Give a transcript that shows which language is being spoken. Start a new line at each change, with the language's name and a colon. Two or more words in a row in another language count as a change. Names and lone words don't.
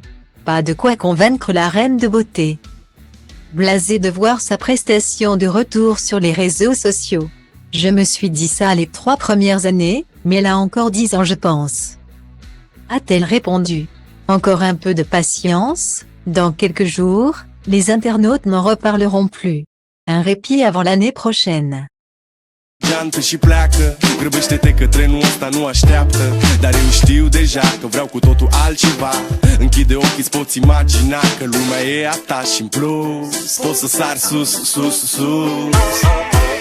French: Pas de quoi convaincre la reine de beauté. Blasée de voir sa prestation de retour sur les réseaux sociaux. Je me suis dit ça les 3 premières années, mais là encore 10 ans je pense. A-t-elle répondu. Encore un peu de patience, dans quelques jours, les internautes n'en reparleront plus. Un répit avant l'année prochaine.
Romanian: Geantă și pleacă, grăbește-te că trenul ăsta nu așteaptă. Dar eu știu deja că vreau cu totul altceva. Închide ochii, îți poți imagina că lumea e a ta și în plus poți să sari sus, sus, sus.